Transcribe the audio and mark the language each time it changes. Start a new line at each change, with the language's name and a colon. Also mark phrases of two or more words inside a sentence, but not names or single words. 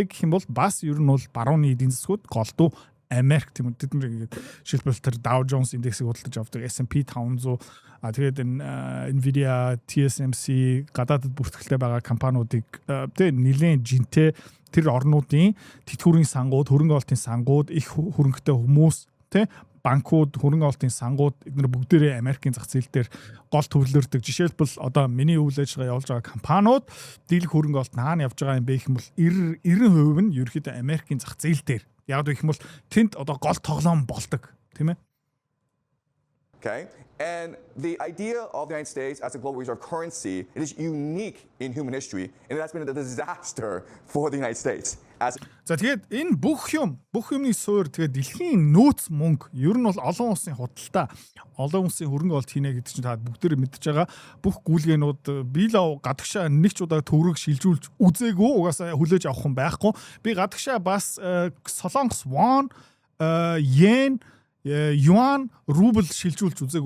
Mongolian: гэх юм бол бас ер нь бол барууны эдийн засгууд голдуу Америк тийм үү тэдний шилбэл тэр Dow Jones индексийг худалдаж авдаг S&P 500 тэгээд Nvidia, TSMC гадаадд бүртгэлтэй байгаа компаниудыг тэг нэлээд жинтэй тэр орнуудын тэтгэврийн сангууд, хөрөнгө олтын сангууд, их хөрөнгөтэй хүмүүс тэг банкуд, хөрөнгө олтын сангууд эдгээр бүгдээрээ Америкийн зах зээл дээр гол төвлөрдөг. Жишээлбэл одоо миний үйл ажиллагаа явуулж байгаа компаниуд дийлэх хөрөнгө олт хаана явж байгаа юм бэ гэх юм бол 90% нь ерөөхдөө Америкийн зах зээл дээр. Яг гэх юм бол тэнд одоо гол тоглоом болдог, тийм ээ?
English: Okay, And the idea of the United States as a global reserve currency, it is unique in human history, and it has been a disaster for the United States.
Mongolian: За тэгээд энэ бүх юмны суурь тэгээд дэлхийн нөөц мөнгө ер нь бол олон улсын худалдаа, олон улсын хөрөнгө оолт хийнэ гэдэг чинь та бүгдээр мэдж байгаа. Бүх гүйлгээнүүд би л гадагшаа нэг ч удаа төгрөг шилжүүлж үзээгүй, угаасаа хүлээж авах юм байхгүй. Би гадагшаа бас Солонгос won, yen, юан, рубль шилжүүлж үзээгүй.